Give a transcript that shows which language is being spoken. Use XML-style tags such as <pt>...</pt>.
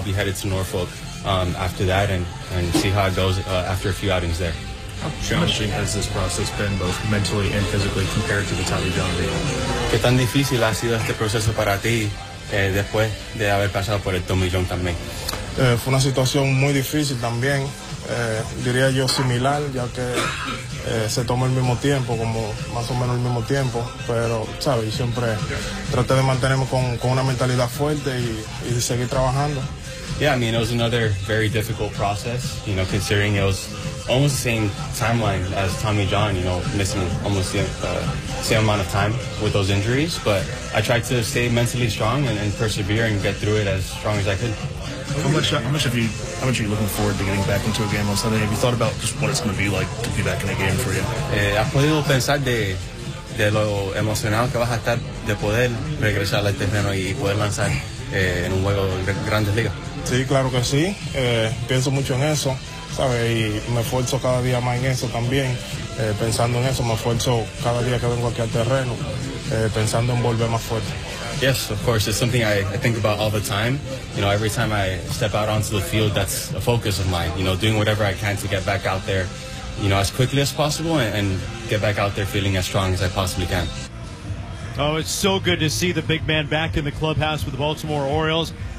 <en>be headed to Norfolk after that and see how it goes after a few outings there. How challenging has this process been, both mentally and physically, compared to the Tommy John deal?</en> <es>¿Qué tan difícil ha sido este proceso para ti después de haber pasado por el Tommy John también? Fue una situación muy difícil también, diría yo similar, ya que se tomó el mismo tiempo, como más o menos el mismo tiempo, pero, ¿sabes? Siempre traté de mantenerme con una mentalidad fuerte y seguir trabajando.</es> <en>Yeah, I mean, it was another very difficult process, you know, considering it was almost the same timeline as Tommy John, you know, missing almost the same amount of time with those injuries. But I tried to stay mentally strong and persevere and get through it as strong as I could. How much are you looking forward to getting back into a game on Sunday? Have you thought about just what it's going to be like to be back in a game for you?</en> <es>¿Has podido pensar de lo emocionado que vas a estar de poder regresar al terreno y poder lanzar en un juego de Grandes Ligas? Sí, claro que sí. Pienso mucho en eso, ¿sabes? Y me esfuerzo cada día más en eso también. Pensando en eso, me esfuerzo cada día que vengo aquí al terreno, pensando en volver más fuerte.</es> <en>Yes, of course. It's something I think about all the time. You know, every time I step out onto the field, that's a focus of mine. You know, doing whatever I can to get back out there, you know, as quickly as possible and get back out there feeling as strong as I possibly can. Oh, it's so good to see the big man back in the clubhouse with the Baltimore Orioles.</en>